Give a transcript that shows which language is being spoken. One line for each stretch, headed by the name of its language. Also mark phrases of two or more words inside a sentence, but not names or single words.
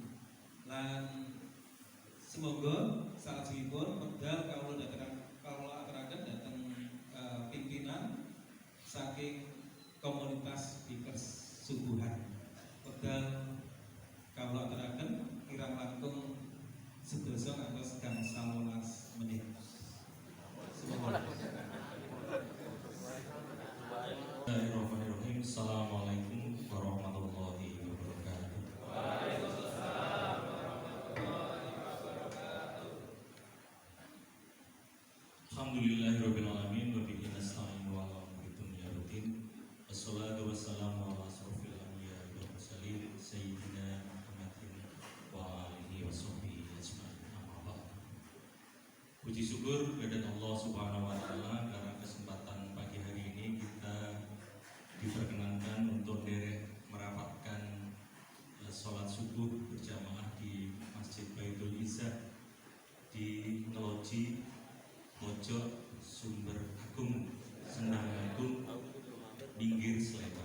Javanese: Lan semoga salajengipun wekdal kawula aturaken dhateng pimpinan saking komunitas Bikers Subuhan. Wekdal kawula aturaken kirang langkung sedasa ngantos gangsal 19 menit.
Arabic: بسم الله الرحمن الرحيم. السلام عليكم ورحمة الله وبركاته. وعليكم السلام ورحمة الله وبركاته. الحمد لله رب العالمين وبه نستعين وعلى أمور الدنيا والدين. والصلاة والسلام على أشرف الأنبياء والمرسلين سيدنا محمد وآله وصحبه أجمعين.
Indonesian: Puji syukur kepada
Arabic: الله سبحانه وتعالى
Indonesian: karena kesempatan pagi hari ini kita diperkenankan untuk merapatkan sholat subuh berjamaah di Masjid Baitul Izzah di Ngeloji Pojok Sumber Agung Sendang Agung Pinggir Sleman.